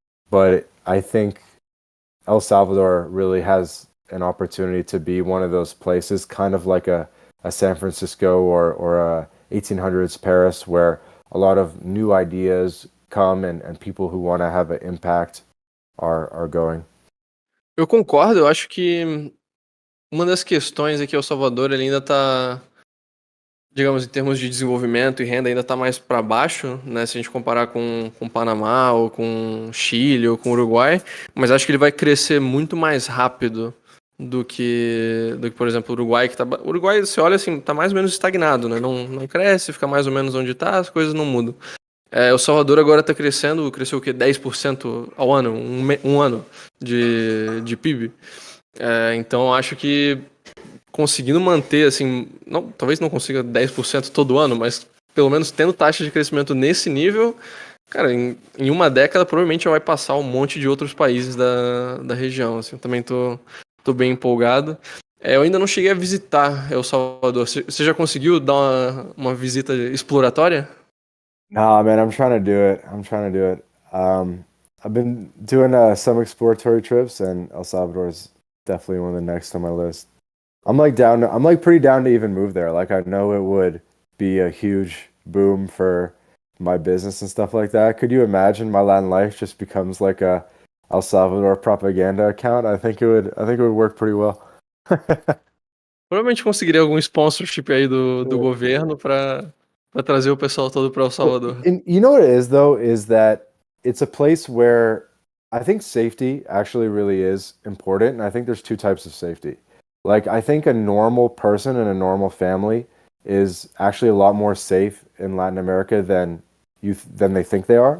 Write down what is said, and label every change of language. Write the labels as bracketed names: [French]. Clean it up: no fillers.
[English] But I think El Salvador really has an opportunity to be one of those places, kind of like a San Francisco or a 1800s Paris, where a lot of new ideas come and people who want to have an impact are going. [Portuguese] Eu concordo, eu acho que uma das questões é que El Salvador ele ainda está, digamos, em termos de desenvolvimento e renda, ainda está mais para baixo, né? Se a gente comparar com Panamá, ou com Chile, ou com Uruguai, mas acho que ele vai crescer muito mais rápido do que por exemplo, o Uruguai, o Uruguai, você olha assim, tá mais ou menos estagnado, né? Não cresce, fica mais ou menos onde tá, as coisas não mudam. El Salvador agora está crescendo, cresceu o quê? 10% ao ano, um ano de PIB. Então acho que conseguindo manter, assim, talvez não consiga 10% todo ano, mas pelo menos tendo taxa de crescimento nesse nível, cara, em uma década provavelmente vai passar um monte de outros países da região. Assim, eu também tô bem empolgado. Eu ainda não cheguei a visitar El Salvador. Você já conseguiu dar uma visita exploratória? [English] Nah, man, I'm trying to do it. I've been doing some exploratory trips, and El Salvador is definitely one of the next on my list. I'm like pretty down to even move there. Like I know it would be a huge boom for my business and stuff like that. Could you imagine my Latin life just becomes like a El Salvador propaganda account? I think it would work pretty well. [Portuguese] Provavelmente conseguiria algum sponsorship aí do governo para trazer o pessoal todo para El Salvador. [English] And you know what it is though, is that it's a place where I think safety actually really is important. And I think there's two types of safety. Like I think a normal person and a normal family is actually a lot more safe in Latin America than they think they are.